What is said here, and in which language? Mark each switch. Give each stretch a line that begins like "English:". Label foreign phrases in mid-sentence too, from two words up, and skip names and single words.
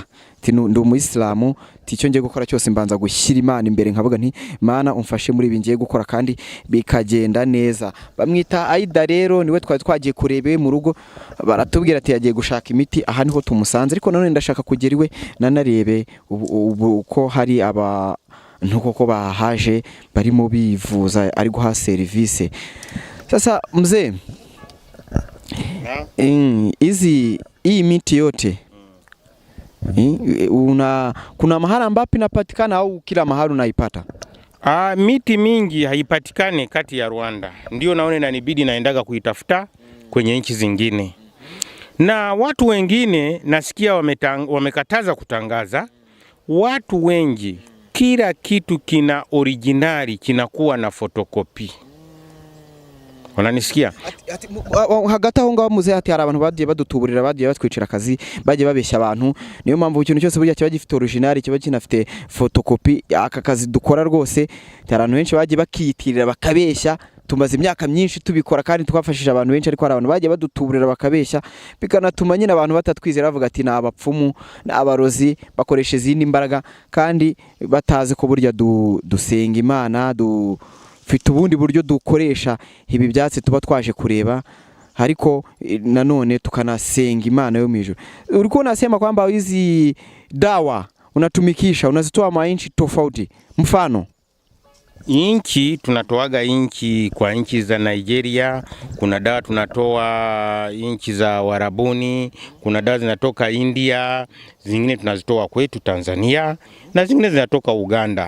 Kinyarwanda: Ndi umuyisilamu, icyo ngiye gukora cyose mbanza gushyira Imana imbere, nkavuga nti Mana umfashe muri ibi ngiye gukora kandi bikagenda neza. Bamwita Aida rero niwe twari twagiye kurebe mu rugo, baratubwira ati yagiye gushaka imiti, aha niho tumusanze. Ariko nanone ndashaka kugera iwe nanarebe uko hari koko bahaje barimo bivuza ari guha serivisi.
Swahili: Sasa mzee, hii miti yote kuna mahali ambapo inapatikana au kila mahali unaipata? Miti mingi haipatikane kati ya Rwanda. Ndio naona inanibidi naendaga kuitafuta kwenye nchi zingine. Na watu wengine nasikia wamekataza kutangaza. Watu wengi kila kitu kina originali kinakuwa na fotokopi. Unanisikia?
Kinyarwanda: Hagati aho ngaho muze ati hari abantu bagiye badutuburira, bagiye batwicira akazi, bagiye babeshya abantu. Niyo mpamvu ikintu cyose burya kiba gifite original, kiba kinafite photocopy. Aka kazi dukora rwose abantu benshi bagiye bakiyitirira bakabeshya. Tumaze imyaka myinshi tubikora kandi twafashije abantu benshi, ariko hari abantu bagiye badutuburira bakabeshya, bikanatuma nyine abantu batatwizera, bavuga ati ni abapfumu, ni abarozi, bakoresha izindi imbaraga kandi batazi ko burya dusenga Imana, dufite ubundi buryo dukoresha ibi byatsi tuba twaje kureba, ariko nanone tukanasenga Imana yo mwijuru.
Swahili: Ulikuwa unasema kwamba hizi dawa unatumikisha unazitoa mainchi tofauti, mfano inchi tunatoaga inchi kwa inchi za Nigeria, kuna dawa tunatoa inchi za Warabuni, kuna dawa zinatoka India, zingine tunazitoa kwetu Tanzania na zingine zinatoka Uganda.